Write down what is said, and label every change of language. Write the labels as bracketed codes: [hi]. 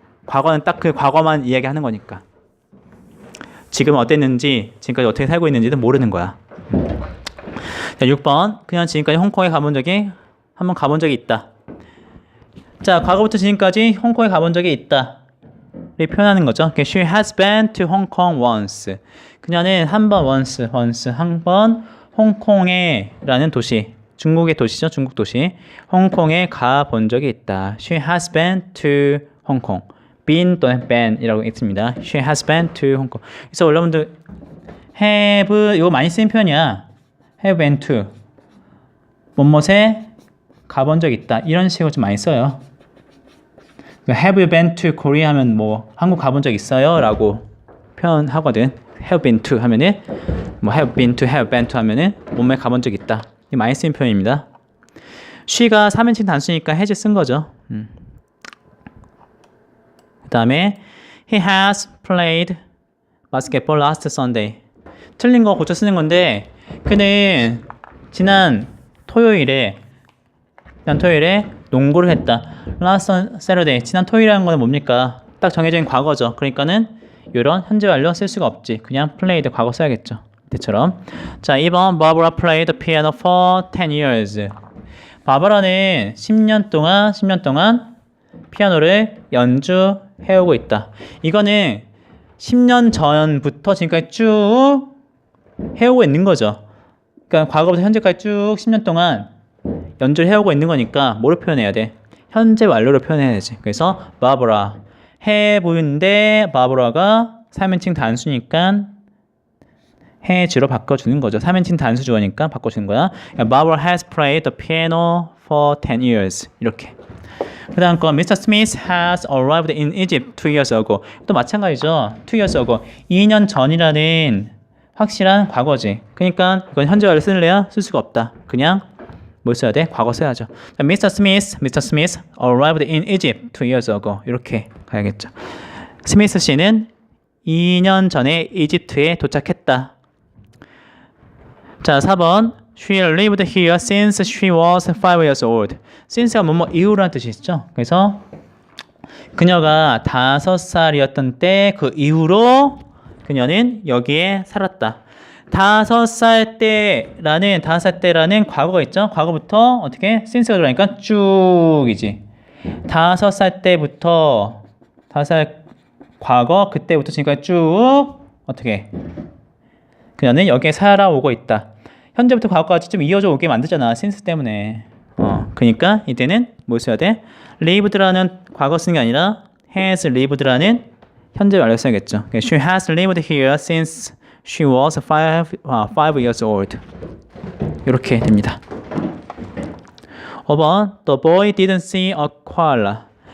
[ko] 과거는 딱 그 과거만 이야기하는 거니까. 지금 어땠는지, 지금까지 어떻게 살고 있는지는 모르는 거야. 자, 6번. 그냥 지금까지 홍콩에 한번 가본 적이 있다. 자, 과거부터 지금까지 홍콩에 가본 적이 있다. 를 표현하는 거죠. [en] She has been to Hong Kong once. [ko] 그녀는 한 번 홍콩에 라는 도시, 중국의 도시죠. 중국 도시. 홍콩에 가본 적이 있다. [en] She has been to Hong Kong. [ko] been 또는 been 이라고 있습니다. [en] She has been to Hong Kong. [ko] 그래서 여러분들 have 이거 많이 쓰는 표현이야. have been to 뭐뭐에 가본 적 있다. 이런 식으로 좀 많이 써요. [en] Have you been to Korea [ko] 하면 뭐 한국 가본 적 있어요? 라고 표현하거든. Have been to 하면은 뭐 have been to 하면은 몸에 가본 적 있다. 이 많이 쓰는 표현입니다. she가 3인칭 단수니까 has 쓴 거죠. 그 다음에 [en] he has played basketball last Sunday. [ko] 틀린 거 고쳐 쓰는 건데 그는 지난 토요일에 농구를 했다. [en] last Saturday. [ko] 지난 토요일이라는 건 뭡니까? 딱 정해진 과거죠. 그러니까는 이런 현재 완료 쓸 수가 없지. 그냥 played 과거 써야겠죠. 때처럼. 자, 2번 [en] Barbara played the piano for 10 years. [ko] 바바라는 10년 동안 피아노를 연주해오고 있다. 이거는 10년 전부터 지금까지 쭉 해오고 있는 거죠. 그러니까 과거부터 현재까지 쭉 10년 동안 연주를 해오고 있는 거니까 뭐로 표현해야 돼? 현재 완료로 표현해야 되지. 그래서 Barbara 해보는데 바브라가 3인칭 단수니까 has로 바꿔주는 거죠. 3인칭 단수 주어니까 바꿔주는 거야. [en] Barbara has played the piano for 10 years. [ko] 이렇게. 그 다음 거 Mr. [en] Smith has arrived in Egypt 2 years ago. [ko] 또 마찬가지죠. 2 years ago. 2년 전이라는 확실한 과거지. 그러니까 이건 현재 완료 쓸래야? 쓸 수가 없다. 그냥 뭘 써야 돼? 과거 써야죠. Mr. [en] Smith arrived in Egypt 2 years ago. [ko] 이렇게 가야겠죠. 스미스 씨는 2년 전에 이집트에 도착했다. 자, 4번. [en] She lived here since she was 5 years old. [ko] since가 뭐뭐 이후라는 뜻이 있죠. 그래서 그녀가 5살이었던 때 그 이후로 그녀는 여기에 살았다. 5살 때라는 과거가 있죠. 과거부터 어떻게 since가 들어가니까 쭉이지. 5살 때부터 5살 과거 그때부터 지금까지 쭉 어떻게 그녀는 여기에 살아오고 있다. 현재부터 과거까지 좀 이어져 오게 만들잖아. since 때문에. 그러니까 이때는 뭘 써야 돼? lived라는 과거 쓰는 게 아니라 has lived라는 현재 완료 써야겠죠. [en] She has lived here since she was 5 years old. [ko] 이렇게 됩니다. [en] 5번 The boy didn't see a koala.